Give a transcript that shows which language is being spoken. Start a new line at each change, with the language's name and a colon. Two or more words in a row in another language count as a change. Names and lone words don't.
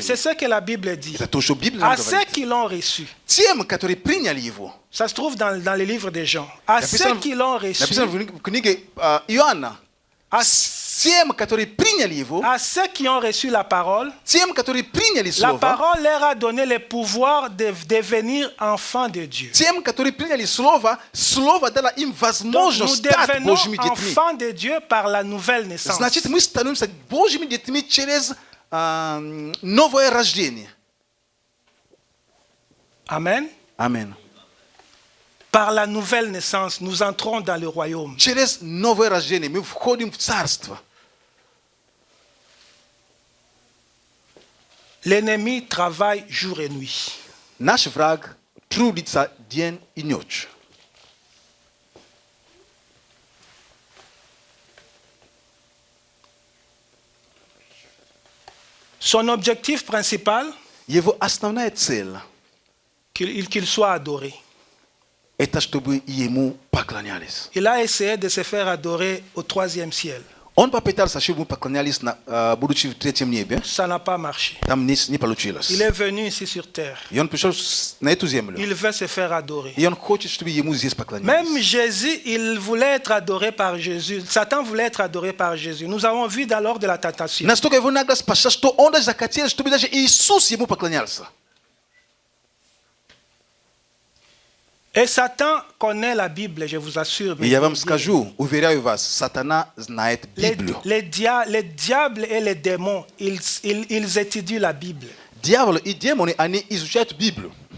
French: C'est ce que la Bible dit.
Russian: Это то, что Библия нам
French: À ceux
Russian: говорит.
French: qui l'ont reçu.
Russian: Тем, которые приняли Его.
French: Ça se trouve dans les livres des gens. À ceux qui l'ont reçu.
Russian: Написано в книге Иоанна.
French: À,
Russian: Тем, которые приняли Его,
French: à ceux qui ont reçu la parole,
Russian: тем, которые приняли
French: la
Russian: Слово,
French: parole leur a donné le pouvoir de devenir enfants de Dieu.
Russian: тем, которые приняли Слово, Слово дало им
French: Donc, nous
Russian: возможность стать
French: devenons
Russian: Божьими детьми.
French: enfants de Dieu par la nouvelle naissance.
Russian: Значит, мы становимся Божьими детьми через новое рождение.
French: Amen.
Russian: Аминь.
French: Par la nouvelle naissance, nous entrons dans le royaume.
Russian: Через новое рождение мы входим в Царство.
French: L'ennemi travaille jour et nuit.
Russian: Наш враг трудится день и ночь.
French: Son objectif principal,
Russian: Его основная цель
French: qu'il soit adoré. –
Russian: это чтобы Ему поклонялись.
French: Il a essayé de se faire adorer au troisième ciel.
Russian: Он попытался, чтобы мы поклонялись, будучи в третьем небе.
French: Ça n'a pas marché.
Russian: Там не получилось.
French: Il est venu ici sur terre.
Russian: И он пришел на эту землю.
French: Il veut se faire adorer.
Russian: И он хочет, чтобы ему здесь поклонялись.
French: Même Jésus, il voulait être adoré par Jésus. Satan voulait être adoré par Jésus. Nous avons vu lors de la tentation.
Russian: Настолько его наглость пошла, что он даже захотел, чтобы даже Иисус ему поклонялся.
French: Et Satan connaît la Bible, je vous assure.
Russian: И я вам скажу, уверяю вас, сатана знает Библию.
French: Les diables et les démons, ils étudient la Bible.
Russian: Дьявол и демоны, они изучают Библию.